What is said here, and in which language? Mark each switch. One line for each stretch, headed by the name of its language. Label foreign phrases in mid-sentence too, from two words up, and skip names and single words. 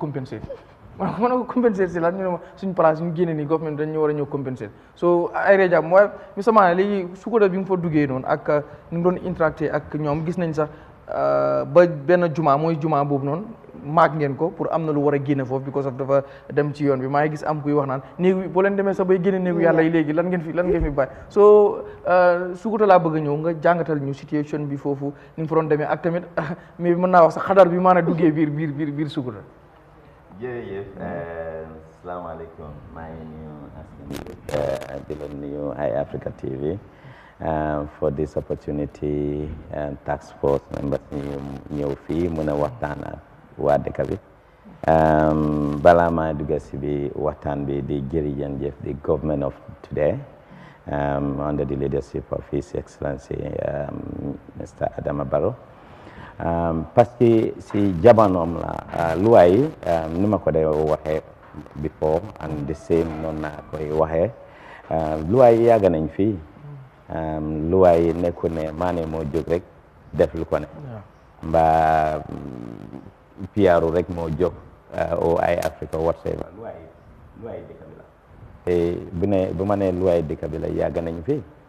Wolof: compenser ma ne ko compenser si lan ñu ne ma suñu place ñu génne nii government dañ ñu war a ñëw compenser so ay reja mooy mi sama léegi Sukuta bi nga fa duggee noonu ak ni nga doon interacté ak ñoom gis nañ sax ba benn juma mooy juma boobu noonu maag ngeen ko pour am na lu war a génne foofu because of dafa dem ci yoon bi maa ngi gis am kuy wax naan néegu boo leen demee sax bay génne néegu yàlla yi léegi lan ngeen fi bàyyi so Sukuta laa bëgg a ñëw nga jàngatal ñu situation bi foofu ni nga fa doon demee ak tamit mais mën naa wax sax xadar bi maanaam duggee biir Sukuta. jërëjëf salaamaaleykum maa ngi nuyu askan di leen nuyu Eyeafrica TV
English: for this opportunity task force members
Wolof: ñëw fii mën a waxtaan ak waa dëkk bi balaa maa dugg si bi waxtaan bi di jërëjëf
English: the government of today under the leadership of His Excellency Mr.
Wolof: Adama Barrow parce que si jamonoom la loi yi ni ma ko dee waxee
English: before and the same
Wolof: noonu naa koy waxee loi yi yàgg nañ fii loi yi nekku ne maane moo jóg rek def lu ko ne mbaa piyaaru rek moo jóg o Eyeafrica whatsoever loi yi dëkk bi la te bu ma nee loi yi dëkk bi la yàgg nañ fii